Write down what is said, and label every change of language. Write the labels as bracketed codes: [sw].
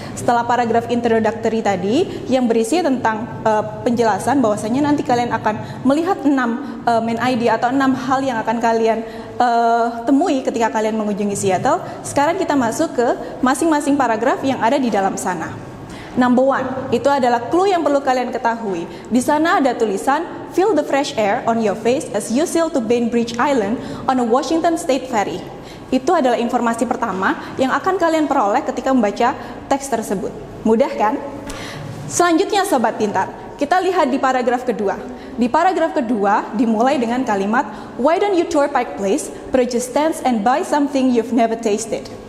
[id] Setelah paragraf introductory tadi, yang berisi tentang penjelasan bahwasanya nanti kalian akan melihat 6 main idea atau 6 hal yang akan kalian temui ketika kalian mengunjungi Seattle. Sekarang kita masuk ke masing-masing paragraf yang ada di dalam sana. Number 1, itu adalah clue yang perlu kalian ketahui. Di sana ada tulisan, [en] Feel the fresh air on your face as you sail to Bainbridge Island on a Washington State ferry. [id] Itu adalah informasi pertama yang akan kalian peroleh ketika membaca teks tersebut. Mudah kan? Selanjutnya Sobat Pintar, kita lihat di paragraf kedua. Di paragraf kedua dimulai dengan kalimat, [en] Why don't you tour Pike Place, purchase stands and buy something you've never tasted.